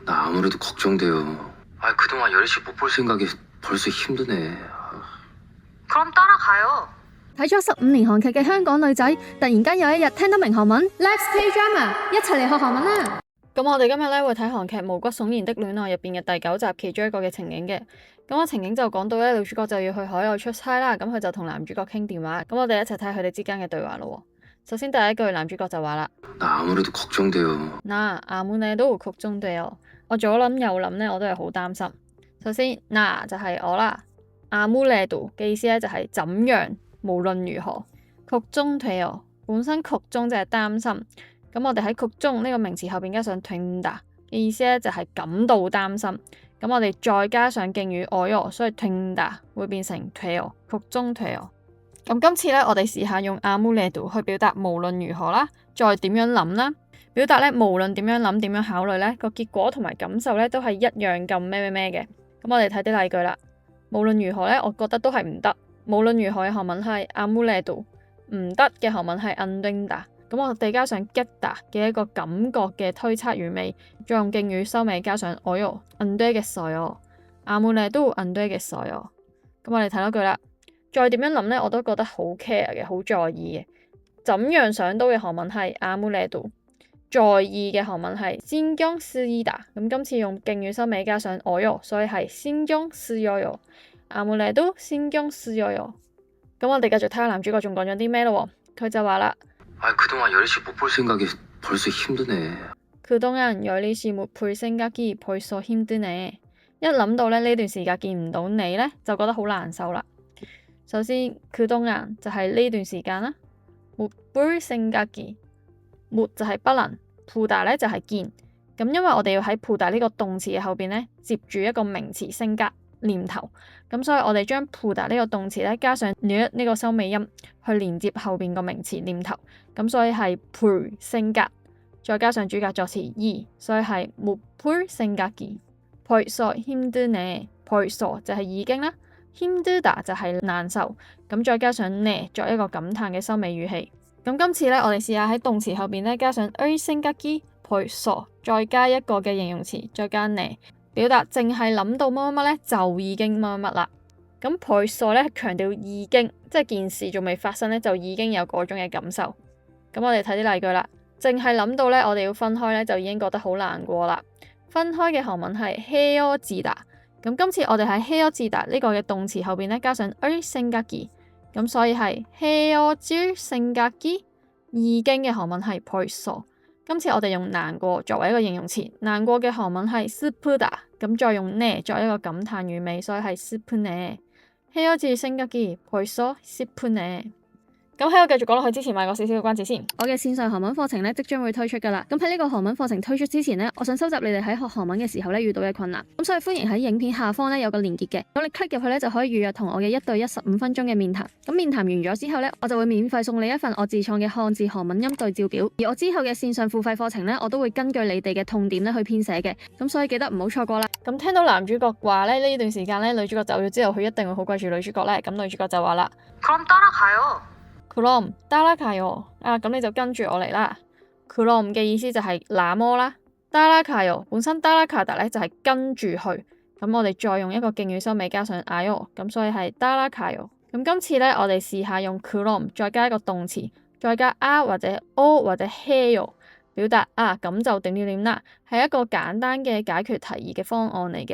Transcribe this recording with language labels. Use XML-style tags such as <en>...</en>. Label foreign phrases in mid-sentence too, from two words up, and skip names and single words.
<ko>나 아무래도 걱정돼요. 그동안 여리씨 못 볼 생각이 벌써 힘드네. 그럼 따라가요.</ko> <yue>睇咗15年韓劇嘅香港女仔，突然間有一日聽得明韓文 ，</yue> <en>Let's play drama，</en> <yue>一齊嚟學韓文啦！咁我哋今日咧會睇韓劇《毛骨悚然的戀愛》入邊嘅第9集其中一個嘅情景嘅。咁個情景就講到咧，女主角就要去海外出差啦，咁佢就同男主角傾電話。咁我哋一齊睇佢哋之間嘅對話咯。首先第一句，男主角就話啦：</yue> <ko>나 아무래도 걱정돼요。 아무래도 걱정돼요。</ko> <yue>我左諗右諗咧，我都係好擔心。首先，嗱就係我啦。아무래도嘅意思咧就係怎樣，無論如何。걱정돼요本身걱정就係擔心，咁我哋喺걱정呢個名詞後邊加上된다嘅意思咧就係感到擔心。咁我哋再加上敬語어요，所以된다會變成</yue> <ko>돼요 걱정돼요。</ko> <yue>咁今次咧，我哋試下用아무래도去表達無論如何啦，再點樣諗啦。表達咧無論點樣諗點樣考慮咧，個結果同埋感受咧都係一樣咁咩嘅。咁我哋睇啲例句啦。無論如何咧，我覺得都係唔得。無論如何嘅韓文係아무래도，唔得嘅韓文係</yue> <ko>안 된다。</ko> <yue>咁我哋加上get嘅一個感覺嘅推測語尾，再用敬語收尾加上</yue> <ko>어요 안 되겠어요。아무래도 안 되겠어요。</ko> <yue>咁我哋睇多句啦。再點樣諗咧，我都覺得好 care 嘅，好在意嘅。怎樣想到嘅韓文係아무래도，在意嘅韓文係</yue> <ko>신경 쓰이다。</ko> <yue>咁今次用敬語收尾加上어요，所以係</yue> <ko>신경 쓰여요。아무래도 신경 쓰여요。</ko> <yue>咁我哋繼續睇下男主角仲講咗啲咩咯。佢就話啦：</yue> <ko>그동안 여리씨 못 볼 생각이 벌써 힘드네。 그동안 여리씨 못 볼 생각이 벌써 힘드네。</ko> <yue>一諗到咧呢段時間見唔到你咧，就覺得好難受啦。首先그동안就係呢段時間啦。</yue> <ko>못 볼 생각이 못</ko> <yue>就係不能，보다咧就係見。咁因為我哋要喺보다呢個動詞嘅後邊咧接住一個名詞생각念頭，咁所以我哋將보다呢個動詞咧加上呢個收尾音去連接後邊個名詞念頭，咁所以係</yue> <ko>볼 생각，</ko> <yue>再加上主格助詞이，所以係</yue> <ko>못 볼 생각이 벌써 힘드네。</ko> <yue>벌써 就係已經啦，힘들다就係難受，咁再加上네作一個感嘆嘅收尾語氣。咁今次咧，我哋試下喺動詞後邊咧加上</yue> <ko>을 생각이 벌써，</ko> <yue>再加一個嘅形容詞，再加네，表達淨係諗到乜乜乜咧就已經乜乜乜啦。咁벌써咧強調已經，即係件事仲未發生咧就已經有嗰種嘅感受。咁我哋睇啲例句啦。淨係諗到咧我哋要分開咧就已經覺得好難過啦。分開嘅韓文係헤어지다。咁今次我哋喺헤어지다呢個嘅動詞後邊咧加上</yue> <ko>을 생각이，</ko> <yue>咁所以係</yue> <ko>헤어질 생각이，</ko> <yue>已經嘅韓文係벌써。今次我哋用難過作為一個形容詞，難過嘅韓文係슬프다，咁再用네作一個感嘆語尾，所以係 슬프네。</yue> <ko>헤어질 생각이 벌써 슬프네。</ko> <yue>咁喺我繼續講落去之前，賣個少少嘅關子先。我嘅線上韓文課程咧即將會推出噶啦。咁喺呢個韓文課程推出之前咧，我想收集你哋喺學韓文嘅時候咧遇到嘅困難。咁所以歡迎喺影片下方咧有個連結嘅，咁你 click 入去咧就可以預約同我嘅1對1 15分鐘嘅面談。咁面談完咗之後咧，我就會免費送你一份我自創嘅漢字韓文音對照表。而我之後嘅線上付費課程咧，我都會根據你哋嘅痛點咧去編寫嘅。咁所以記得唔好錯過啦。咁聽到男主角話咧呢段時間咧女主角走咗之後，佢一定會好掛住女主角咧。咁女主角就話啦：</yue> <ko>그럼 따라가요。 그럼 따라가요。</ko> <yue>咁你就跟住我嚟啦。그럼嘅意思就係那麼啦。따라가요本身따라가다咧就係跟住去，咁我哋再用一個敬語收尾加上아요，咁所以係따라가요。咁今次咧我哋試下用그럼再加一個動詞，再加或者or或者해요，表達咁就點點點啦，係一個簡單嘅解決提議嘅方案嚟嘅。</yue>